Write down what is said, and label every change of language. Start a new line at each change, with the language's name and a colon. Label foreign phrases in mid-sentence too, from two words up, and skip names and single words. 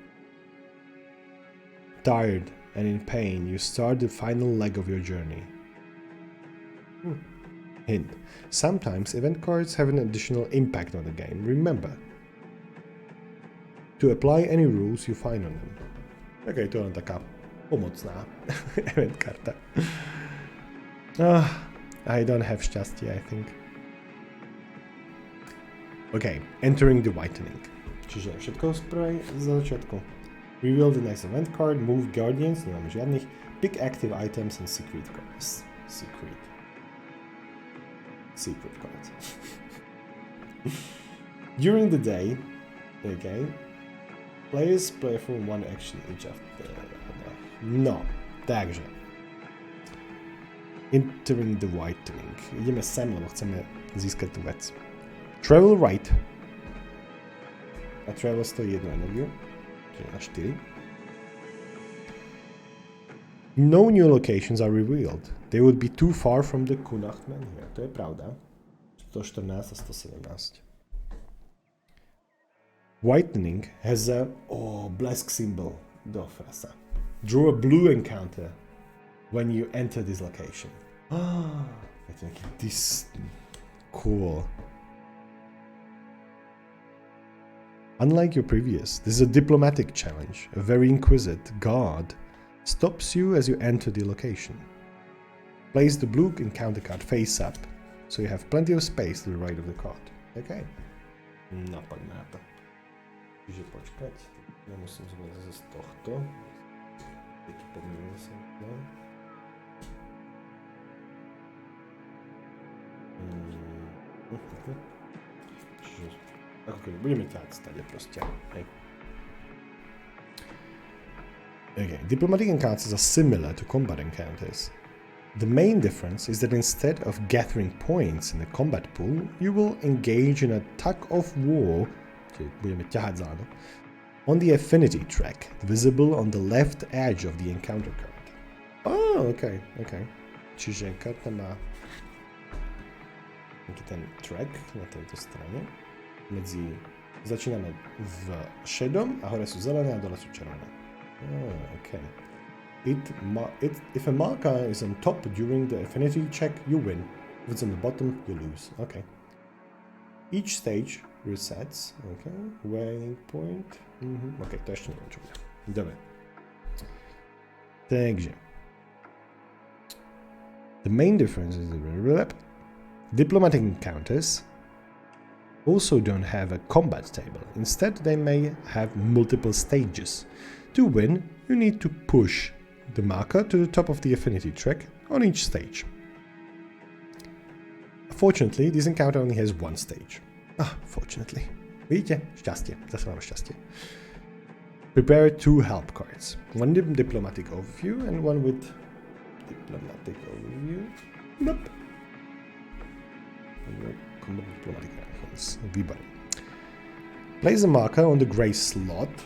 English: Tired and in pain, you start the final leg of your journey. Hint. Sometimes event cards have an additional impact on the game. Remember to apply any rules you find on them.
Slovak: Okay, to je len taká pomocná event karta.
English: I don't have šťastie, I think. Okay, entering the whitening.
Slovak: Čiže všetko z prvej začiatku.
English: Reveal the next event card, move guardians,
Slovak: nemáme žiadnych,
English: pick active items and secret cards. Secret. secret cards. During the day, okay, players perform one action each after.
Slovak: No, takže.
English: Entering the right ring.
Slovak: Ideme sem, lebo chceme získať tú vec.
English: Travel right.
Slovak: A travel stojí 1 energiu, čiže na 4.
English: No new locations are revealed. They would be too far from the Kunachtman here.
Slovak: To je pravda. 114 a 117.
English: Whitening has a blesk symbol do frasa. Draw a blue encounter when you enter this location. I think this cool. Unlike your previous, this is a diplomatic challenge. A very inquisitive guard stops you as you enter the location. Place the blue encounter card face up, so you have plenty of space to the right of the card. Okay. No,
Slovak: poďme na to. Čiže počkať. Ja musím zvolať zase z tohto. Taký pomýlil som to. Čiže ako keby budeme ťahať stade proste. Hej.
English: Okay, diplomatic encounters are similar to combat encounters. The main difference is that instead of gathering points in the combat pool, you will engage in a tug of war,
Slovak: budeme ťahať záno,
English: on the affinity track, visible on the left edge of the encounter card. Okay.
Slovak: Čiže karta má nejaký ten track na tejto strane. Začíname v šedom a hore sú zelené a dole sú červené.
English: Okay. If a marker is on top during the affinity check, you win. If it's on the bottom, you lose. Okay. Each stage resets. Okay. Waiting point.
Slovak: Okay, to ešte neviem, čo bude. Dobre. Takže.
English: The main difference is the diplomatic encounters also don't have a combat table. Instead, they may have multiple stages. To win, you need to push the marker to the top of the affinity track on each stage. Fortunately, this encounter only has one stage. Fortunately.
Slovak: Vidíte? Šťastie. Zase máme šťastie.
English: Prepare 2 help cards. One diplomatic overview and one with diplomatic overview. Nope. Combat diplomatic actions.
Slovak: Výborné.
English: Place a marker on the gray slot.